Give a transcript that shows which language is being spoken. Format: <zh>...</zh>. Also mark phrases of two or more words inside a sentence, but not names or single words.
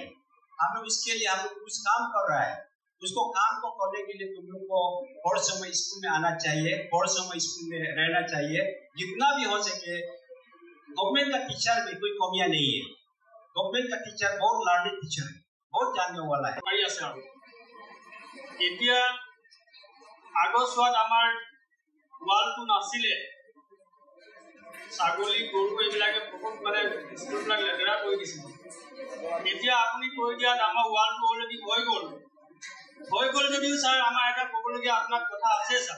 <hi>हम लोग इसके लिए हम लोग कुछ काम कर रहा है, उसको काम को करने के लिए तुम लोग को हर समय स्कूल में आना चाहिए, हर समय स्कूल में रहना चाहिए, जितना भी हो सके। गवर्नमेंट का टीचर में कोई कमियां नहीं है, गवर्नमेंट का टीचर बहुत</hi> <en>learning teacher</en> <hi>है, बहुत जानने वाला है।</hi> <as>এতিয়া আগৰ চোৱাত আমাৰ ৱালটো নাছিলে, ছাগলী গৰু এইবিলাকে বহুত মানে স্কুলবিলাক লেতেৰা কৰি দিছিল। এতিয়া আপুনি কৈ দিয়াত আমাৰ ৱালটো অলৰেডি হৈ গ'ল যদিও ছাৰ আমাৰ এটা ক'বলগীয়া আপোনাক কথা আছে ছাৰ।</as>